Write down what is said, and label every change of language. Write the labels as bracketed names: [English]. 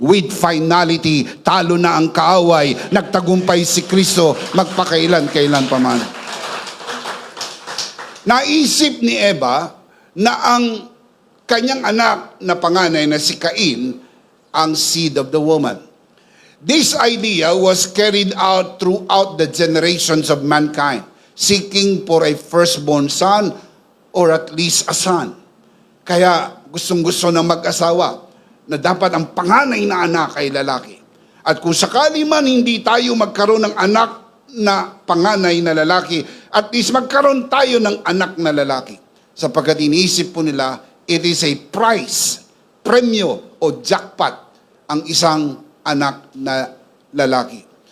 [Filipino] With finality, talo na ang kaaway. Nagtagumpay si Kristo magpakailan-kailan pa man. Naisip ni Eva na ang kanyang anak na panganay na si Cain ang [English] seed of the woman. This idea was carried out throughout the generations of mankind, seeking for a firstborn son or at least a son. [Filipino] Kaya gustong-gusto ng mag-asawa na dapat ang panganay na anak ay lalaki. At kung sakali man hindi tayo magkaroon ng anak na panganay na lalaki, at least magkaroon tayo ng anak na lalaki. Sapagkat iniisip po nila, [English] it is a prize, [Filipino] premyo o jackpot ang isang anak na lalaki.